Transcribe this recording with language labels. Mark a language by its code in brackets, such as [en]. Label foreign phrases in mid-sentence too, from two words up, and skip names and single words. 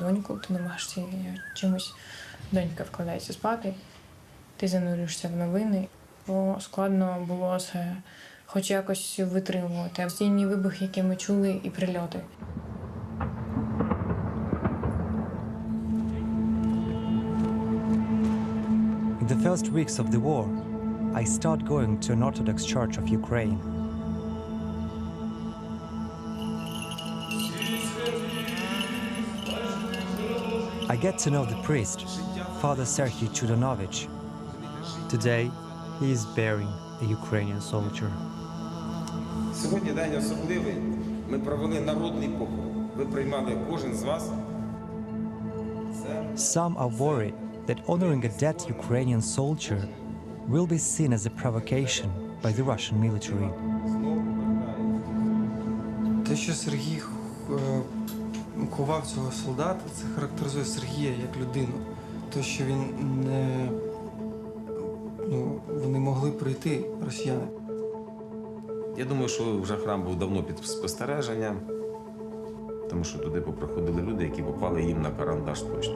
[uk] доньку, ти намагаєшся чимось, донька вкладається спати, ти занурюєшся в новини, бо складно було це хоч якось витримувати. Постійні вибухи, які ми чули, і прильоти. [en] In the first weeks of the war, I start going to an Orthodox church of Ukraine. I get to know the priest, Father Serhiy Chudanovich. Today, he is burying a Ukrainian soldier. [uk] Сьогодні день особливий. Ми провели народний похорон. Ви приймали кожен з вас. [en] Some are worried that honoring a dead Ukrainian soldier will be seen as a provocation by the Russian military. [uk] Те, що Сергій ховав цього солдата, це характеризує Сергія як людину. Те, що він не... вони могли прийти, росіяни. Я думаю, що вже храм був давно під спостереженням, тому що туди поприходили люди, які попали їм на карандаш точно.